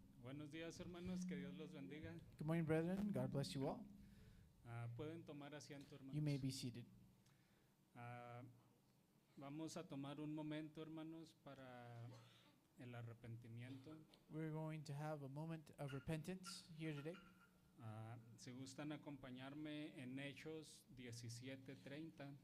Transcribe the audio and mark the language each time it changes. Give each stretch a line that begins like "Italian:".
Spanish: Buenos días, hermanos, que Dios los bendiga.
English: Good morning, brethren. God bless you all.
Spanish: Pueden tomar asiento, hermanos.
English: You may be seated.
Spanish: Vamos a tomar un momento, hermanos, para el arrepentimiento.
English: We're going to have a moment of repentance here today.
Spanish: Si gustan acompañarme en Hechos 17:30.